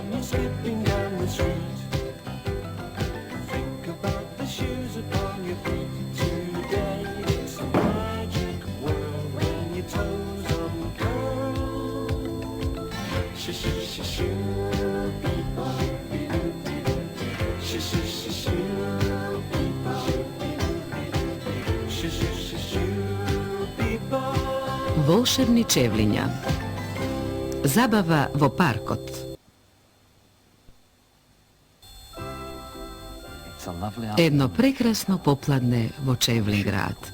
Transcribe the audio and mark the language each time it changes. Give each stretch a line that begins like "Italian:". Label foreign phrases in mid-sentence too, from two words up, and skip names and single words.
English: skipping down the street. Think about the shoes upon your feet today. It's a magic world when your toes uncurl. Shoo-shoo-shoo-shoo-bee-bop. Shoo-shoo-shoo-shoo-bee-bop. Shoo-shoo-shoo-shoo-bee-bop.
Macedonian: Волшебни чевлиња. Забава во паркот. Едно прекрасно попладне во Чевлин град.